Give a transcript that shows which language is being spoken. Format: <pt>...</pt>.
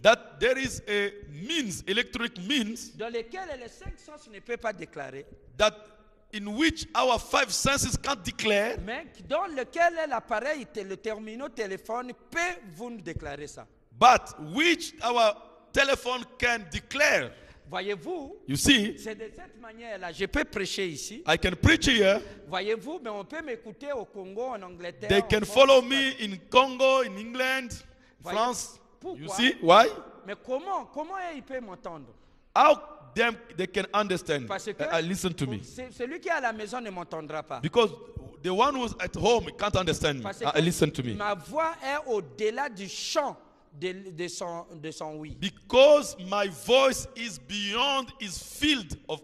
<en>that there is a means, electronic means,</en> <fr>dans lequel les 5 sens ne peuvent pas déclarer,</fr> <en>that in which our 5 senses can't declare,</en> <fr>mais dans lequel l'appareil, le terminal téléphone peut vous déclarer ça.</fr> <en>but which our telephone can declare.</en> <fr>Voyez-vous,</fr> <en>You see,</en> <fr>c'est de cette manière-là. Je peux prêcher ici.</fr> <en>I can preach here.</en> <fr>Voyez-vous, mais on peut m'écouter au Congo, en Angleterre.</fr> <en>They</en> <fr>en</fr> <en>can</en> <fr>France,</fr> <en>follow me in Congo, in England,</en> <fr>Voyez-</fr> <en>France.</en> <fr>Pourquoi?</fr> <en>You see why?</en> <fr>Mais comment ils peuvent m'entendre?</fr> <en>How they can understand?</en> <fr>Parce que</fr> <en>Listen to me.</en> <fr>celui qui est à la maison ne m'entendra pas.</fr> <en>Because the one who's at home can't understand me.</en> <fr>Parce que</fr> <en>Listen to me.</en> <fr>ma voix est au-delà du champ de son oui.</fr> <en>Because my voice is beyond his field of</en>